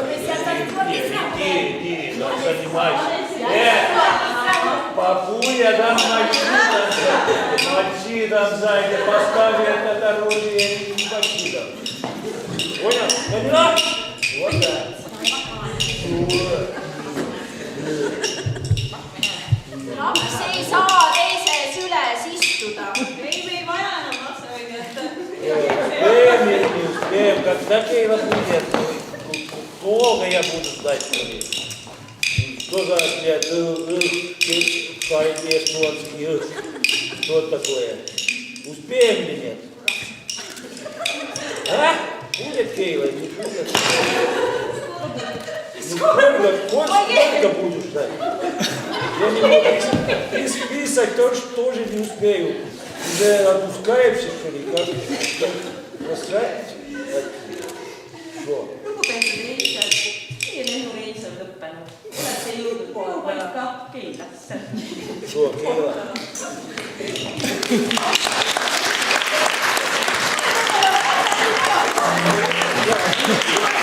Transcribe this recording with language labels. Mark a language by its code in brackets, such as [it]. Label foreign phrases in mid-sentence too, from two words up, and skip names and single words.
[ru] Иди, там занимайся. Папуля, там мочи там сзади, поставь это оружие и не мочи там. Понял? Поняла? Вот так. [et] Laps ei saa teises üles istuda. Ei, me ei vaja enam lapsehoidjat. [ru] Не успеем, когда Кейла будет, долго я буду ждать. Что за ответ? Что такое? Успеем или нет? А? Будет Кейла, не будет? Сколько будешь ждать? Я не могу. Список тоже не успею. Уже отпускаемся, что ли? Как настраивать? Что? [et] Lugupeetud reisijad, meie lennureis on lõppenud. Olete jõudnud kodupaika Keilasse. [ru] Что, Кейла?